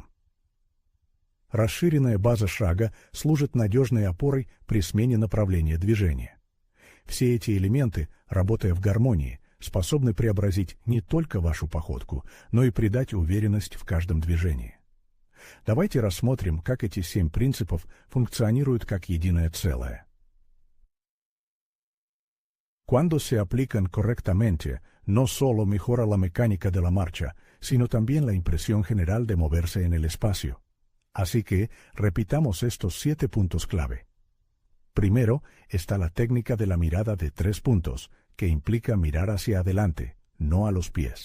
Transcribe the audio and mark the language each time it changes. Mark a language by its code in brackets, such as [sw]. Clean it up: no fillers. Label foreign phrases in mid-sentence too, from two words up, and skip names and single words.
[ru] Расширенная база шага служит надежной опорой при смене направления движения. Все эти элементы, работая в гармонии, способны преобразить не только вашу походку, но и придать уверенность в каждом движении. Давайте рассмотрим, как эти 7 принципов функционируют как единое целое. [es] Cuando se aplican correctamente, no solo mejora la mecánica de la marcha, sino también la impresión general de moverse en el espacio. Así que, repitamos estos 7 puntos clave. Primero está la técnica de la mirada de 3 puntos, que implica mirar hacia adelante, no a los pies.